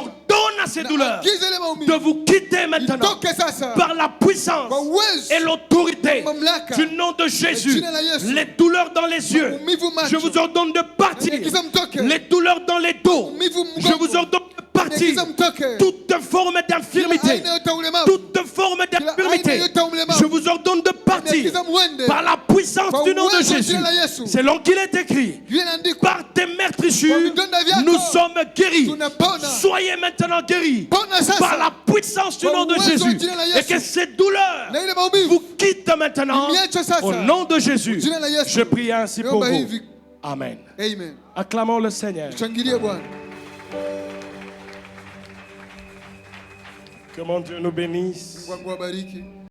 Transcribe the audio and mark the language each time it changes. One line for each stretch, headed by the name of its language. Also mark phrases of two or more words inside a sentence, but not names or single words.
French: J'ordonne à ces douleurs
Swahili: Naagiza ile maumivu.
French: de vous quitter maintenant
Swahili: Itoke sasa.
French: par la puissance
Swahili: Kwa uwezo.
French: et l'autorité
Swahili: Mamlaka.
French: du nom de Jésus.
Swahili: Jina la Yesu.
French: Les douleurs dans les yeux,
Swahili: Maumivu macho.
French: je vous ordonne de partir.
Swahili: Naagiza mtoke.
French: Les douleurs dans les dos,
Swahili: Maumivu mgongo.
French: je vous ordonne de partir.
Swahili: Naagiza mtoke.
French: Toute forme d'infirmité,
Swahili: Kila aina yote ya ulemavu.
French: toute forme d'infirmité,
Swahili: aina yote ya ulemavu.
French: je vous ordonne de partir
Swahili: Naagiza muende.
French: par la puissance
Swahili: Kwa
French: du nom de
Swahili: uwezo wa
French: Jésus.
Swahili: jina la Yesu.
French: Selon qu'il est écrit,
Swahili: Vile inaandikwa.
French: par tes meurtrissures,
Swahili: Kwa vidonda vyako.
French: nous sommes guéris.
Swahili: Tunapona.
French: Soyez maintenant guéris
Swahili: Pona sasa.
French: par la puissance du
Swahili: Kwa
French: nom de
Swahili: uwezo wa
French: Jésus.
Swahili: jina la
French: Et
Swahili: Yesu.
French: que cette douleur
Swahili: Na ile maumivu.
French: vous quitte maintenant
Swahili: Imiache sasa.
French: au nom de Jésus.
Swahili: Jina la Yesu.
French: Je prie ainsi pour
Swahili: Naomba
French: vous.
Swahili: hivi.
French: Amen.
Swahili: Amen.
French: Acclamons le Seigneur.
Swahili: Shangilie Bwana.
French: Que mon Dieu nous bénisse.
Swahili: Mungu akubariki.